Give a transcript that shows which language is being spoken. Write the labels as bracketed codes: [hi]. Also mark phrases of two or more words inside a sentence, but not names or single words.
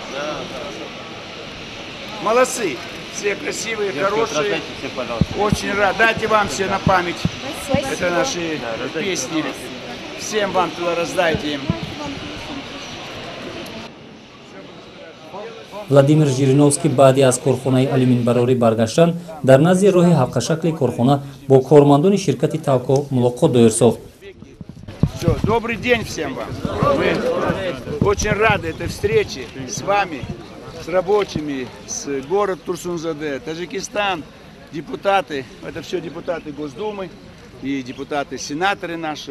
[ru] Молодцы, все красивые, хорошие. Очень рад. Дайте вам все на память. Это наши песни. Всем вам туда раздайте им. [tg] Владимир Жириновский баъди аз корхонаи алюминбарорӣ баргаштан дар назди роҳи ҳалқашакли корхона бо кормандони ширкати Талко мулоқот доир сохт. [ru] Добрый день всем вам. Мы очень рады этой встрече с вами, с рабочими, с город Турсунзаде, Таджикистан, депутаты. Это все депутаты Госдумы и депутаты, сенаторы наши.